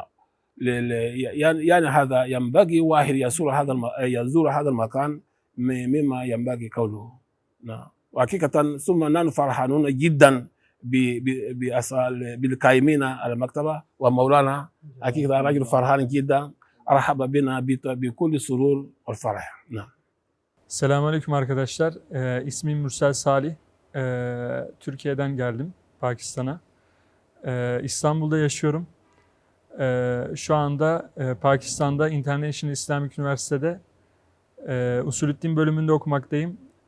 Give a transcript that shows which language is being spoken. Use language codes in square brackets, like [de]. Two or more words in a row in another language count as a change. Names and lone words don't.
[ar] يعني هذا ينبغي واحد يزور هذا المكان مما ينبغي قوله. نعم، وحقيقة ثم نحن فرحانون جدا بالقائمين على المكتبة ومولانا. حقيقة رجل فرحان جدا، رحب بنا بكل سرور والفرح. نعم. [tr] Selamünaleyküm arkadaşlar. İsmim Mürsel Salih. Türkiye'den geldim Pakistan'a. İstanbul'da yaşıyorum. Şu anda Pakistan'da [en] International Islamic [tr] Üniversitede Usulüddin bölümünde okumaktayım.